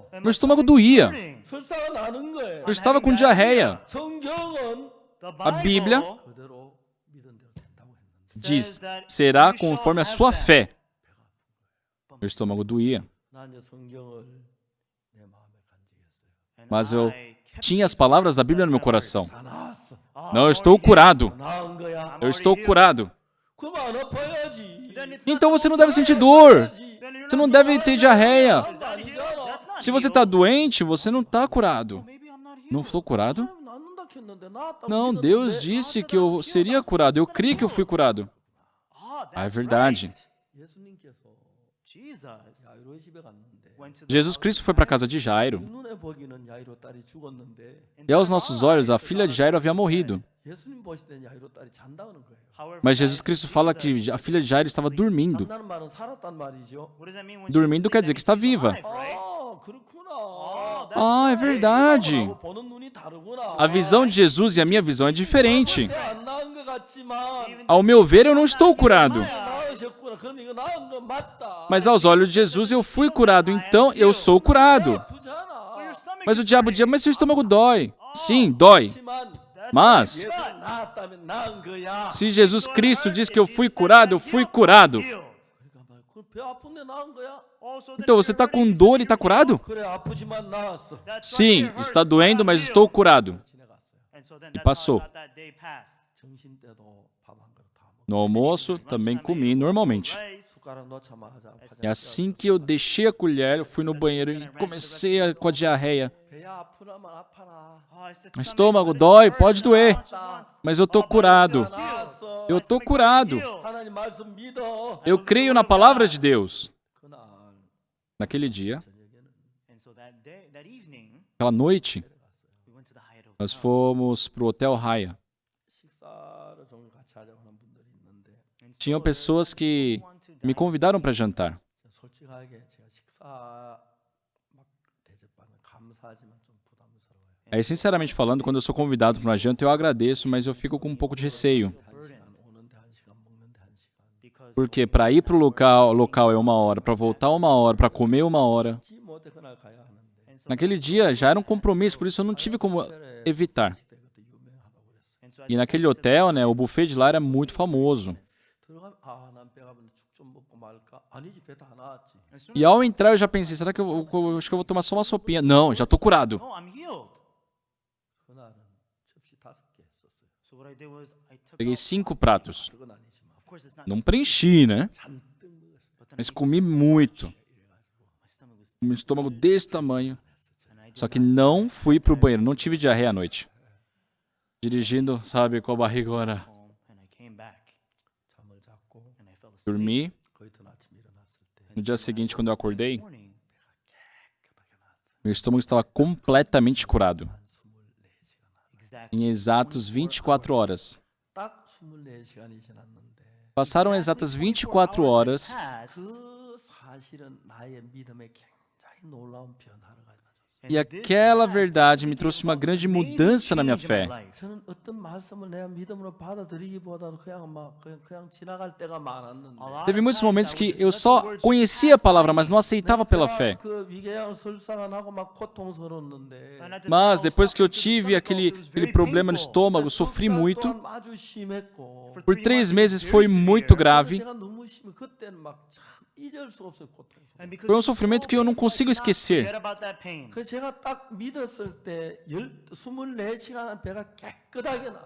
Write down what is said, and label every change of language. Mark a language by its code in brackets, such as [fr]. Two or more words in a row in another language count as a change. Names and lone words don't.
[pt] Meu estômago doía. [ko] 설사가 나는 거예요. [pt] Eu estava com diarreia. [ko] 성경은 [pt] A Bíblia [ko] 그대로 믿은 대로 된다고 했는데 [pt] diz, será conforme a sua fé. Meu estômago doía. [ko] 난 이제 성경을 내 마음에 간직했어요. [pt] Mas eu tinha as palavras da Bíblia no meu coração. [ko] 다 나았어. [pt] Não, eu estou curado. [ko] 나은 거야. [pt] Eu estou curado. [ko] 그럼 안 아파야지. [pt] Então você não deve sentir dor. Você não deve ter diarreia. [ko] 아니잖아. [pt] Se você está doente, você não está curado. Não estou curado? [ko] 낫는다 했는데 나았다고 [pt] Não, [ko] 믿었는데 [pt] Deus disse que eu seria curado. Eu criei que eu fui curado. Ah, é verdade. [ko] 예수님께서 야이로의 집에 갔는데 [pt] Jesus Cristo foi para a casa de Jairo. [ko] 눈에 보기는 야이로 딸이 죽었는데 [pt] E aos nossos olhos, a filha de Jairo havia morrido. [ko] 예수님 보실 때는 야이로 딸이 잔다는 거예요. [pt] Mas Jesus Cristo fala que a filha de Jairo estava dormindo. [ko] 잔다는 말은 살았단 말이죠. [pt] Dormindo quer dizer que está viva. [ko] 아, 그렇구나. [pt] Ah, é verdade. [ko] 보는 눈이 다르구나. [pt] A visão de Jesus e a minha visão é diferente. [ko] 안 나은 것 같지만 [pt] Ao meu ver, eu não estou curado. [ko] 나으셨구나. 그럼 이거 나은 건 맞다. [pt] Mas aos olhos de Jesus, eu fui curado. Então, eu sou curado. [ko] 아프잖아. [pt] Mas o diabo diz, mas seu estômago dói. Sim, dói. [ko] 하지만 [pt] Mas, [ko] 예수 나았다면 나은 거야. [pt] se Jesus Cristo diz que eu fui curado, eu fui curado. [ko] 그러니까 말, 배 아픈데 나은 거야? [pt] Então, você está com dor e está curado? [ko] 그래 아프지만 나았어. [pt] Sim, está doendo, mas estou curado. [ko] 지나갔어요. [pt] E passou. [ko] 점심 때도 밥 한 그릇 다 먹고 [pt] No almoço, também comi normalmente. [ko] 숟가락 넣자마자 [pt] E assim que eu deixei a colher, eu fui no banheiro e comecei com a diarreia. [ko] 배야 아프나만 아파라. [pt] Estômago dói, pode doer, mas eu estou curado. [ko] 나았어. [pt] Eu estou curado. [ko] 하나님 말씀 믿어. [pt] Eu creio na palavra de Deus. [ko] 그날 [pt] Naquele dia, [en] evening, [pt] aquela noite, [en] we went to the Hyatt [pt] nós fomos pro Hotel Haya. [ko] 식사를 좀 같이 하자고 하는 분들이 있는데 [pt] Tinham pessoas que me convidaram para jantar. [ko] 솔직하게 제가 식사 막 대접받는 감사하지만 좀 부담스러워요. [pt] Aí, sinceramente falando, quando eu sou convidado para uma janta, eu agradeço, mas eu fico com um pouco de receio. [ko] 한 시간 오는데 한 시간 먹는데 한 시간. [pt] Porque para ir pro local é 1 hora, para voltar 1 hora, para comer 1 hora. [ko] 지 못해 그날 가야 하는데 [pt] Naquele dia já era um compromisso, por isso eu não tive como evitar. [ko] 그때 유명하다고 그랬어요. [pt] E naquele hotel, né, o buffet de lá era muito famoso. [ko] 들어가면 난 배가 아픈데 죽 좀 먹고 말까? 아니지 배 다 나았지. [pt] E ao entrar eu já pensei, será que acho que eu vou tomar só uma sopinha? Não, já tô curado. [en] No, I'm healed. [ko] 그날은 접시 5개 했었어요. [en] So what I did was I took [pt] Peguei [en] out, [pt] 5 pratos. [ko] 그건 아니지만 [en] of course it's not, [pt] Não preenchi, né? [ko] 잔뜩 먹었어요. [en] but then [pt] Mas comi muito. [en] my stomach was, [pt] Um estômago desse tamanho. [en] and I [pt] Só que não fui pro banheiro, não tive diarreia à noite. Dirigindo, sabe, com a barrigona. [en] home and I came back [ko] 잠을 잤고 [en] and I fell asleep. [pt] Dormi. [ko] 거의 더 아침 일어났을 때 [pt] No dia seguinte, quando eu acordei, [en] Morning, [pt] meu estômago estava completamente curado. [en] exactly. [pt] Em exatos 24 horas. [ko] 딱 24시간이 지났는데 [pt] Passaram exatas 24 horas [en] Passed, [ko] 그 사실은 나의 믿음에 굉장히 놀라운 변화를 가져왔어요. [pt] e aquela verdade me trouxe uma grande mudança na minha fé. [ko] 저는 어떤 말씀을 내가 믿음으로 받아들이기보다는 그냥 지나갈 때가 많았는데 [pt] Teve muitos momentos que eu só conhecia a palavra, mas não aceitava pela fé. [ko] 그 위궤양 설사가 나고 막 고통스러웠는데 [pt] Mas depois que eu tive aquele problema no estômago, sofri muito. [ko] 또한 아주 심했고 [pt] Por 3 meses foi muito grave. [ko] 제가 너무 심해 그때는 막 참 잊을 수 없어요, 고통. [en] And because [pt] Foi um [en] it's so [pt] sofrimento que eu não [en] painful, I [pt] consigo [en] cannot [pt] esquecer. [en] forget about that pain. [ko] 그 제가 딱 믿었을 때 24시간 배가 깨끗하게 나.